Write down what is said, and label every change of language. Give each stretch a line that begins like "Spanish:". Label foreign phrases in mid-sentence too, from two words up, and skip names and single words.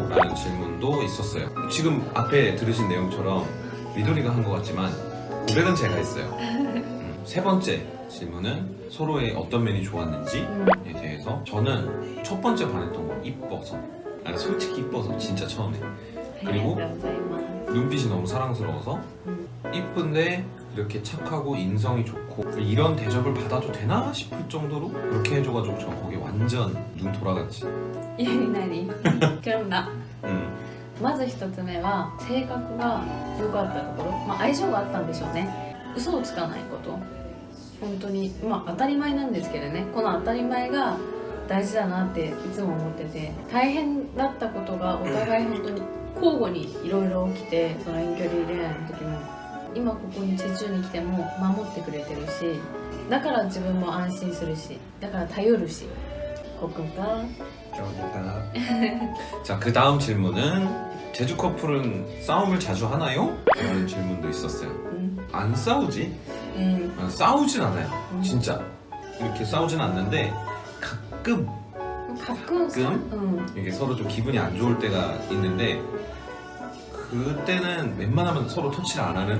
Korean: 라는 질문도 있었어요 지금 앞에 들으신 내용처럼 미도리가 한 것 같지만 고백은 제가 했어요 세 번째 질문은 서로의 어떤 면이 좋았는지에 대해서 저는 첫 번째 반했던 건 이뻐서 솔직히 이뻐서 진짜 처음에 그리고 눈빛이 너무 사랑스러워서 이쁜데 이렇게 착하고 인성이 좋고 이런 대접을 받아도 되나 싶을 정도로 그렇게 해줘가지고 저 거기 완전 눈 돌아갔지
Japanese: 何
Korean: 그럼 나
Japanese: まず一つ目は性格が良かったところ、相性があったんでしょうね嘘をつかないこと本当に当たり前なんですけどねこの当たり前が大事だなっていつも思ってて大変だったことがお互い本当に交互にいろいろ起きてその遠距離恋愛の時も今ここにチェジュに来ても守ってくれてるしだから自分も安心するしだから頼るし 고맙다
Korean: 자, 그 다음 질문은 제주 커플은 싸움을 자주 하나요? 라는 질문도 있었어요 안 싸우지? 싸우진 않아요 진짜 이렇게 싸우진 않는데 가끔 이게 서로 좀 기분이 안 좋을 때가 있는데 그때는 웬만하면 서로 터치를 안 하는